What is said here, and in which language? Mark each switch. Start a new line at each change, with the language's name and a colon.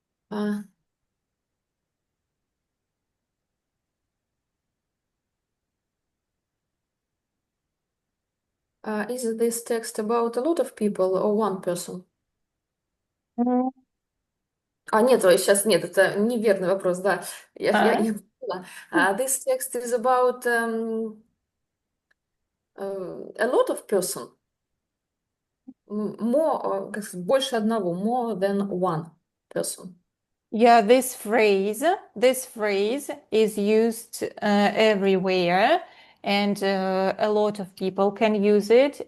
English: Uh, is this text about a lot of people or one person?
Russian: Нет, сейчас нет, это неверный вопрос, да. Я поняла.
English: This text is about a lot of person. More,
Russian: как сказать, больше одного,
English: more than one person. Yeah, this phrase is used everywhere, and a lot of people can use it.